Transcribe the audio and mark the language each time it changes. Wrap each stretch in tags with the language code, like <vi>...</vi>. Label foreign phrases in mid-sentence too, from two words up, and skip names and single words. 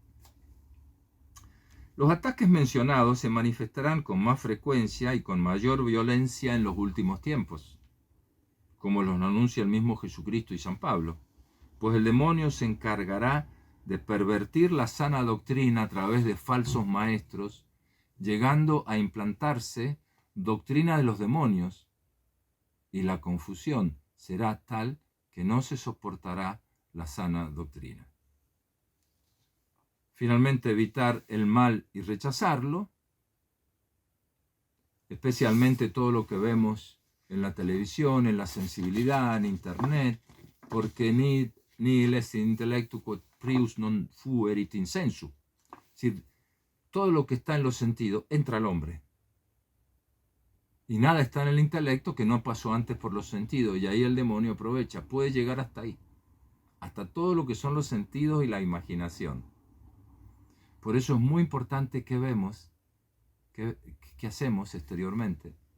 <es>Los ataques mencionados se manifestarán con más frecuencia y con mayor violencia en los últimos tiempos, como los anuncia el mismo Jesucristo y San Pablo, pues el demonio se encargará de pervertir la sana doctrina a través de falsos maestros, llegando a implantarse doctrina de los demonios, y la confusión será tal que no se soportará la sana doctrina. Finalmente, evitar el mal y rechazarlo, especialmente todo lo que vemos en la televisión, en la sensibilidad, en internet, porque</es> <la>nihil est intellectu quod prius non fuerit in sensu.</la> <es>Es decir, todo lo que está en los sentidos entra al hombre. Y nada está en el intelecto que no pasó antes por los sentidos, y ahí el demonio aprovecha, puede llegar hasta ahí, hasta todo lo que son los sentidos y la imaginación. Por eso es muy importante que vemos, que hacemos exteriormente.</es>